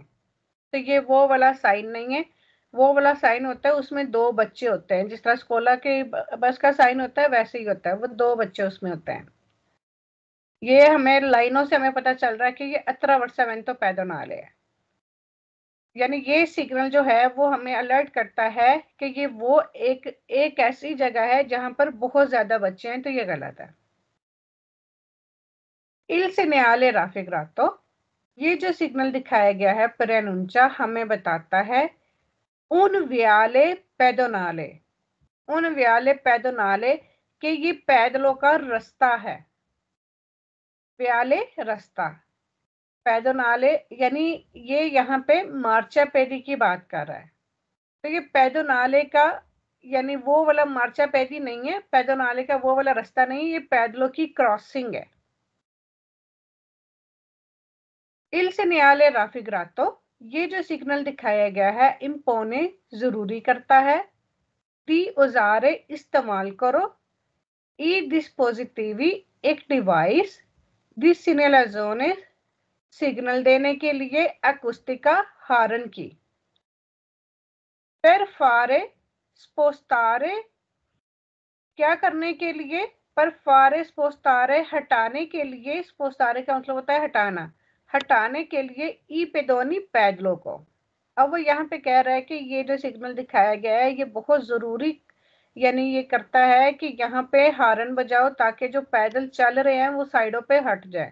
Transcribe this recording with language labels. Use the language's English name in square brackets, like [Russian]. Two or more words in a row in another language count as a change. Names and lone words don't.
[Hindi] तो ये वो वाला साइन नहीं है, वो वाला साइन होता है उसमें 2 बच्चे होते हैं, जिस तरह स्कूला के बस का साइन होता है वैसे ही होता है, वो 2 बच्चे उसमें होते हैं। ये हमें लाइनों से हमें पता चल रहा है कि ये [Italian] attraversamento pedonale [Hindi] है, यानी ये सिग्नल जो है वो हमें अलर्ट करता है कि ये वो एक ऐसी जगह है जहां पर बहुत ज्यादा बच्चे हैं, तो ये गलत है। [Italian] Il segnale raffigurato, [Hindi] ये जो सिग्नल दिखाया गया है preannuncia हमें बताता है [Italian] un viale pedonale, un viale pedonale [Hindi] कि ये पैदलों का रास्ता है। viale रास्ता, पैदोनाले यानी ये यहाँ पे मार्चा पेदी की बात कर रहा है। तो ये पैदोनाले का यानी वो वाला मार्चा पेदी नहीं है, पैदोनाले का वो वाला रास्ता नहीं, ये पैदलों की क्रॉसिंग है। [Italian] Il segnale raffigurato, [Hindi] ये जो सिग्नल दिखाया गया है इम्पोने जरूरी करता है, [Italian] di usare [Hindi] इस्तेमाल करो, [Italian] i dispositivi [Hindi] एक डिवाइस, [Italian] di segnalazione [Hindi] सिग्नल देने के लिए, अकुस्टिका हारन की, [Italian] per fare spostare [Hindi] क्या करने के लिए, [Italian] per fare spostare [Hindi] हटाने के लिए, spostare का मतलब होता है हटाना, हटाने के लिए [Italian] i pedoni [Hindi] पैदलों को। अब वो यहाँ पे कह रहा है कि ये जो सिग्नल दिखाया गया है ये बहुत जरूरी, यानी ये करता है कि यहाँ पे हारन बजाओ ताकि जो पैदल चल रहे हैं वो साइडों पे हट जाए।